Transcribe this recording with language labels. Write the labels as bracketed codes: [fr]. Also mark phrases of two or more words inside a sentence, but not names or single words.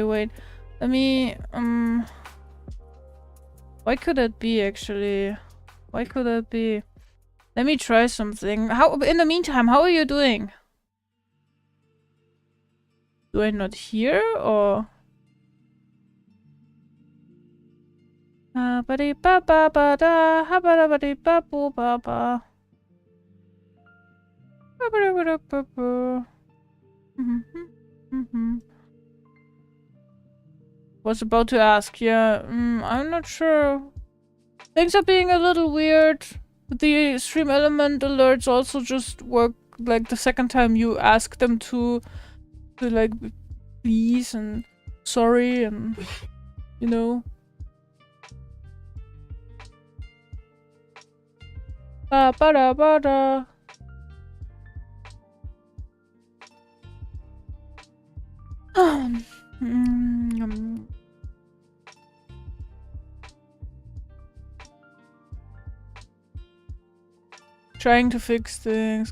[en] Wait, let me why could that be actually? Why could that be? Let me try something. How in the meantime, how are you doing? Do I not hear or ba ba ba ba da ha ba da ba ba ba ba ba was about to ask, yeah, I'm not sure. Things are being a little weird. The stream element alerts also just work like the second time you ask them to like please and sorry and you know. Ba ba da ba da. Trying to fix things.